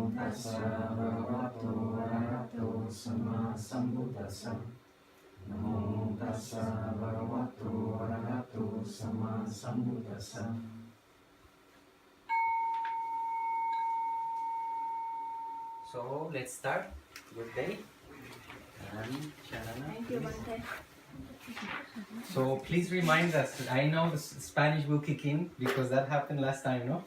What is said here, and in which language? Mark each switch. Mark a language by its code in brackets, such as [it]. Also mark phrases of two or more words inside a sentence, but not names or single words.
[pi] tassa bhagavato arahato sama sambuddhassa. Namo tassa bhagavato arahato sama sambuddhassa. [en] So let's start. Good day. And Thank you, Bante. so please remind us. I know the Spanish will kick in because that happened last time, no?